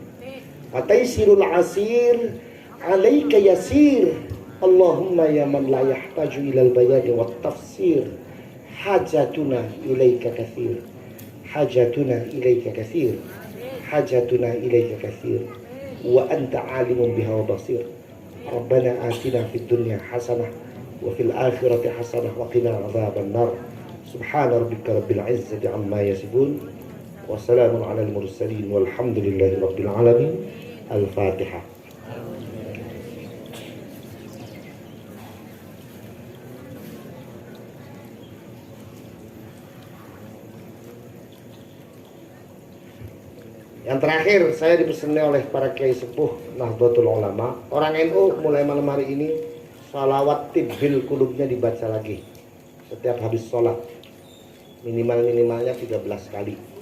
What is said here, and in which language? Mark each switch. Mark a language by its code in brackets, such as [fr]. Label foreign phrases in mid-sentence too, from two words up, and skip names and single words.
[ar] فتيسير العسير عليك يسير. اللهم يا من لا يحتاج إلى البيان والتفسير، حاجتنا إليك كثير، حاجتنا إليك كثير، حاجتنا إليك كثير، وأنت عليم بها وبصير. ربنا آتنا في الدنيا حسنة وفي الآخرة حسنة وقنا عذاب النار. سبحان ربك رب العزة عما يصفون وسلام على المرسلين والحمد لله رب العالمين. Al-Fatihah. [id] Yang terakhir, saya dipesankan oleh para kiai sepuh Nahdlatul Ulama, orang NU mulai malam hari ini salawat tibbil qulubnya dibaca lagi setiap habis sholat, minimalnya 13 kali.